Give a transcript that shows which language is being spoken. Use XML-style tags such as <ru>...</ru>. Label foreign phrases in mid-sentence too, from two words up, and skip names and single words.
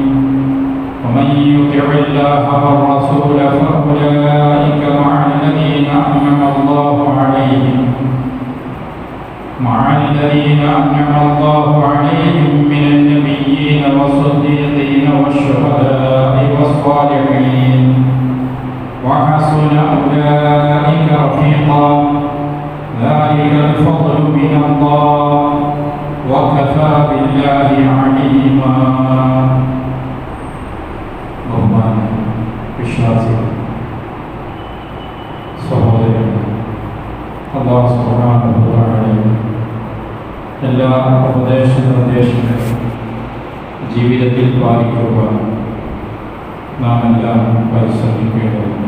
<ar>ومن يطع الله والرسول فأولئك مع الذين أنعم الله عليهم من النبيين والصديقين والشهداء والصالحين وحسن أولئك رفيقا. ذلك الفضل من الله وكفى بالله عليما.</ar> <ml>വിശ്വാസികൾ, സഹോദരൻ, അല്ലാഹു</ml> <ar>سبحانه وتعالى</ar> <ml>എല്ലാ നിർദ്ദേശങ്ങളും ജീവിതത്തിൽ പാലിക്കുവാൻ നാം എല്ലാം പരിശ്രമിക്കേണ്ടതുണ്ട്.</ml>